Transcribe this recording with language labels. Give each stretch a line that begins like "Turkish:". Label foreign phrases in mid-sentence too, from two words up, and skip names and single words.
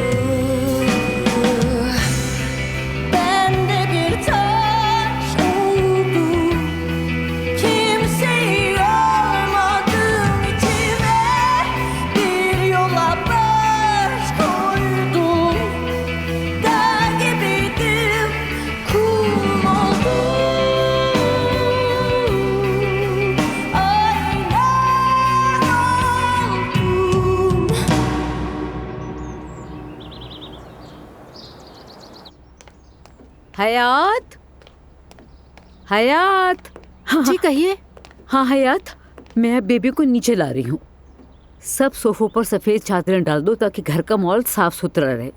Turkish: Ben de bir taş oldum, kimseyi almadım içime, bir yola baş koydum, dağ gibiydim, kum oldum, ayna oldum.
Hindi: हयात, हयात। जी कहिए। हाँ हयात, मैं अब बेबी को नीचे ला रही हूँ। सब सोफों पर सफेद चादरें डाल दो ताकि घर का माहौल साफ सुथरा रहे।